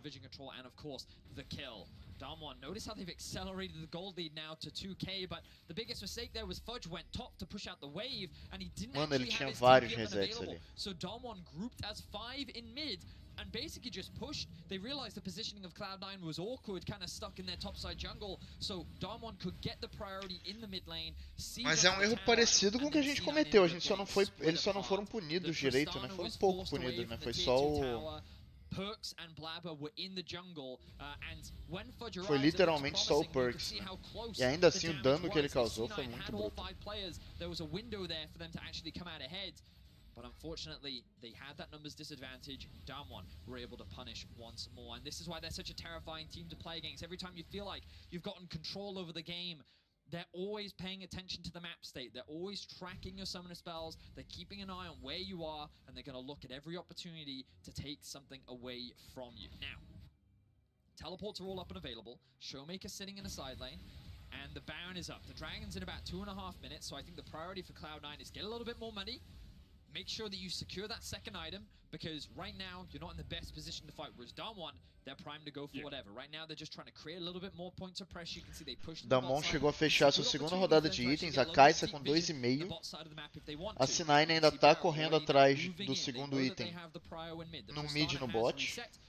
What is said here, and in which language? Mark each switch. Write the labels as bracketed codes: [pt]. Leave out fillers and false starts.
[en] Vision control and of course the kill. Damwon, notice how they've accelerated the gold lead now to 2k, but the biggest mistake there was Fudge went top to push out the wave, and he didn't actually have his team available. So Damwon grouped as 5 in mid, and basically just pushed. They realized the positioning of Cloud9 was awkward, kind of stuck in their topside jungle, so Damwon could get the priority in the mid lane. [pt] Mas é um erro parecido com o que a gente cometeu, eles só não foram punidos direito, né? Foram pouco punidos, né? Foi só o... [en] Perks and Blabber were in the jungle, and when Fudge [pt] foi literalmente só o Perks, né? E ainda assim o dano que ele causou foi muito bruto. [en] There was a window there for them to actually come out ahead, but unfortunately they had that numbers disadvantage. Damwon were able to punish once more, and this is why they're such a terrifying team to play against. Every time you feel like you've gotten control over the game, they're always paying attention to the map state. They're always tracking your summoner spells. They're keeping an eye on where you are, and they're going to look at every opportunity to take something away from you. Now, teleports are all up and available. Showmaker sitting in a side lane, and the Baron is up. The Dragon's in about 2.5 minutes, so I think the priority for Cloud9 is get a little bit more money. Make sure that you secure that second item, because right now you're not in the best position to fight. Whereas Damwon, they're primed to go for whatever. Right now they're just trying to create a little bit more points of pressure. You can see they pushed. [pt] Damwon chegou a fechar sua segunda rodada de itens, a Kai'Sa com 2,5. A C9 ainda tá correndo atrás do segundo item no mid e no bot.